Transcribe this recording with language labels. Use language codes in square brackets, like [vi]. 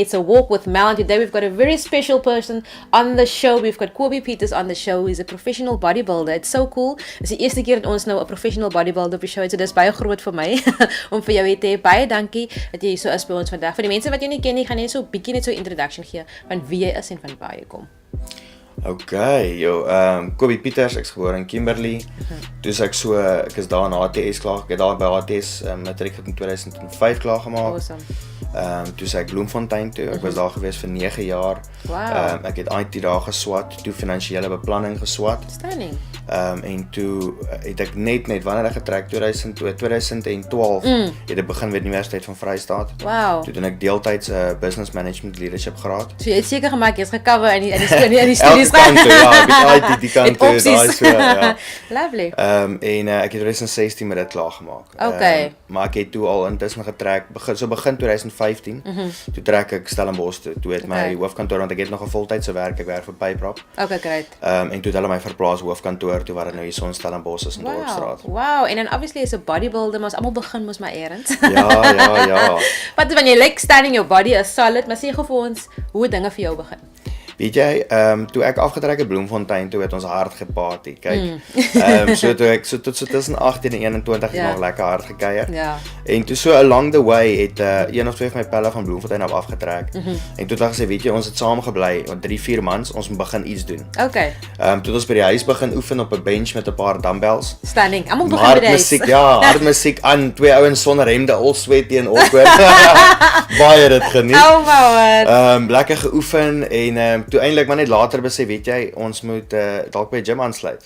[en] It's a walk with Mel, and today we've got a very special person on the show. We've got Kobie Pieters on the show. He's a professional bodybuilder. It's so cool. [af] It's die eerste keer dat ons nou 'n professional bodybuilder op die show het, so dis baie groot vir my om vir jou te hê. Baie dankie dat jy so is by ons vandag. Vir die mense wat jou nie ken nie, gaan net so 'n bietjie net so 'n introduction gee van wie jy is en van waar jy kom. Okay, Kobie Pieters, ek's gebore in Kimberley. Dus ek is daar in HTS klaar. Ek het daar by HTS matriek in 2005 klaar gemaak. [en] Awesome. [af] Toe ek Bloemfontein toe. Ek was daar gewees vir 9 jaar. [en] Wow. [af] Ek het IT daar geswat, toe finansiële beplanning geswat. [en] Stunning. [af] En toe het ek net wanneer ek getrek 2012 het ek begin met die Universiteit van Vrystaat. [en] Wow. [af] Toe doen ek deeltyds Business Management Leadership graad. So jy het seker gemaak jy's gecover in die studies. Kant toe, ja, die IT die kant toe, daai so, ja. [en] Lovely. [af] En ek het 2016 met dit klaar gemaak. Okay. Maar ek het toe al intussen getrek, begin 2015, toe trek ek Stellenbosch toe. Toe het my hoofkantoor, want ek het nog 'n voltydse werk, ek werk vir Pyprop. [en] Okay, great. [af] En toe het hulle my verplaas hoofkantoor toe waar dit nou hier so in Stellenbosch is in Dorpsstraat. Wow, en dan obviously is 'n bodybuilder, maar ons almal begin mos maar eers. Ja. Wat wanneer jy [en] like standing your body is solid, [af] maar sê gou vir ons hoe dinge vir jou begin. Weet jy, toe ek afgetrek het Bloemfontein, toe het ons hard geparty, kyk. So tot tussen 18 en 21 het nog lekker hard gekuier. Ja. En toe so along the way het een of twee van my pelle van Bloemfontein af afgetrek. En toe het ek gesê, weet jy, ons het saam gebly, 3-4 maande, ons moet begin iets doen. Okay. Toe het ons by die huis begin oefen op 'n bench met 'n paar dumbbells. Standing. Almal begin by die huis. Musiek, ja, hard musiek aan, twee ouens sonder hemde, [en] all sweaty [af] en awkward. Baie dit geniet. [en] Oh wow. [af] Lekker geoefen en toe eintlik maar net later besef, weet jy, ons moet dalk by 'n gym aansluit.